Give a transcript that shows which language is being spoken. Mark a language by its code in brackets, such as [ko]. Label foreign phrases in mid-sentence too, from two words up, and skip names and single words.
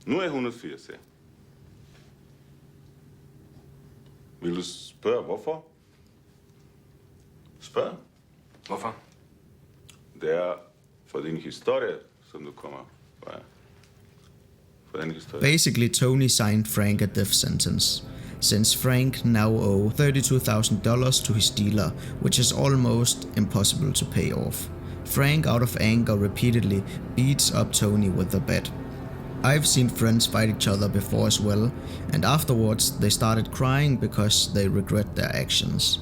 [da] Nu er 180, ja. Vil du spørge hvorfor? Spørg. Hvorfor? Det er for din historie, som du kommer fra. For den historie. [en] Basically, Tony signed Frank a death sentence, since Frank now owed $32,000 to his dealer, which is almost impossible to pay off. Frank, out of anger, repeatedly beats up Tony with the bat. I've seen friends fight each other before as well, and afterwards they started crying because they regret their actions.